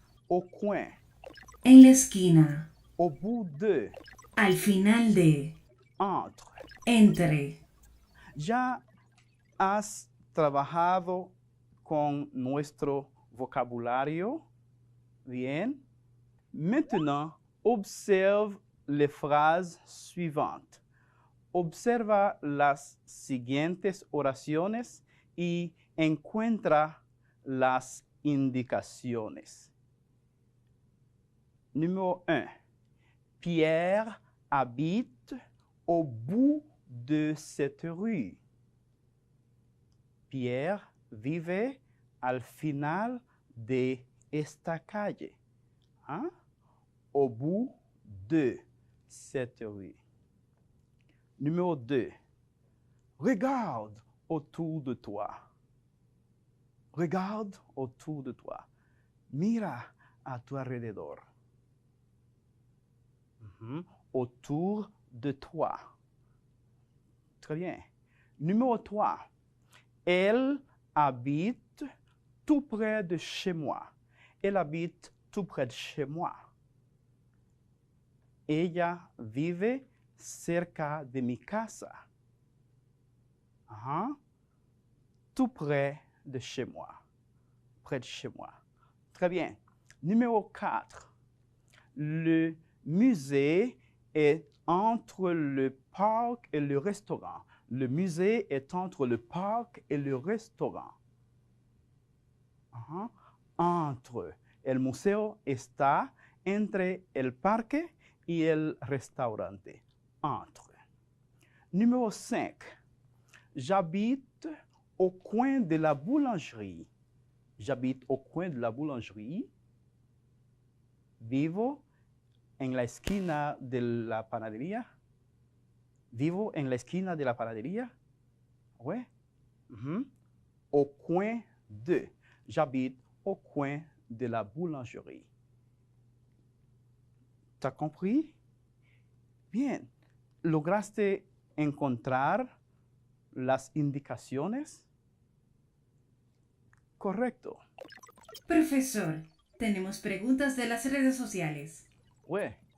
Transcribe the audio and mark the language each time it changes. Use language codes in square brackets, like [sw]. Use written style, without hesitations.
[fr] au coin, [es] en la esquina, [fr] au bout de, [es] al final de, [fr] entre. [es] entre. ¿Ya has trabajado con nuestro vocabulario? Bien. [fr] Maintenant, observe les phrases suivantes. [es] Observa las siguientes oraciones y encuentra las indicaciones. [fr] Numéro 1. Pierre habite au bout de cette rue. [es] Pierre vive al final de esta calle. Hein? [fr] Au bout de cette rue. Numéro 2. Regarde autour de toi. Regarde autour de toi. [es] Mira a tu alrededor. [fr] Autour de toi. Très bien. Numéro 3. Elle habite tout près de chez moi. Elle habite tout près de chez moi. [es] Ella vive cerca de mi casa. [fr] Tout près de chez moi. Près de chez moi. Très bien. Numéro 4. Le musée est entre le parc et le restaurant. Le musée est entre le parc et le restaurant. Entre. [es] El museo está entre el parque y el restaurante. [fr] Entre. Numéro 5. J'habite au coin de la boulangerie. J'habite au coin de la boulangerie. [es] Vivo en la esquina de la panadería. Vivo en la esquina de la panadería. [fr] Ouais. Au coin de. J'habite au coin de la boulangerie. ¿T'as compris? Bien. [es] ¿Lograste encontrar las indicaciones? Correcto. Profesor, tenemos preguntas de las redes sociales. [fr] Ouais.